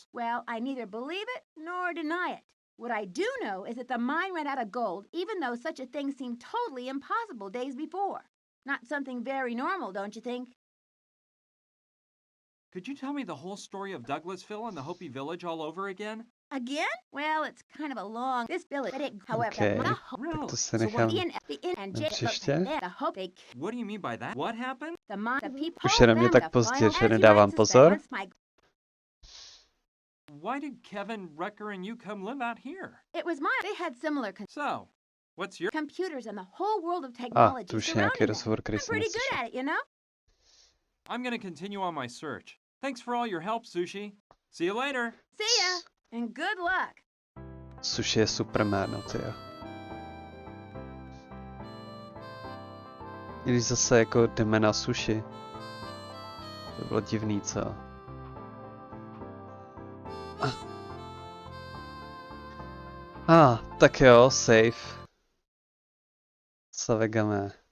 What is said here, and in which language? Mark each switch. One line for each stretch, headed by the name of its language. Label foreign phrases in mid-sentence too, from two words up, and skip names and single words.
English: Well, I neither believe it nor deny it. What I do know is that the mine ran out of gold, even though such a thing seemed totally impossible days before. Not something very normal, don't you think? Could you tell me the whole story of Douglasville and the Hopi village all over again? Again? Well, it's kind of a long... This village, but it, however... Okay, Really?
Czech: to se nechám na příště.
English: What do you mean by that? What happened?
Czech: Už je na mě tak pozdě, že nedávám pozor.
English: Why did Kevin, Rutger, and you come live out here? It was mine. They had similar... So, what's your... computers and the whole world of technology
Czech: to už je nějaký rozhovor, který
English: I'm
Czech: jsem
English: pretty good
Czech: neslyšel.
English: at it, you know? I'm gonna continue on my search. Thanks for all your help, Sushi. See you later. See ya, and good luck.
Czech: Sushi je super jméno, tyjo. Když zase jako jdeme na sushi. To bylo divný, co? Tak jo, safe. Savegame.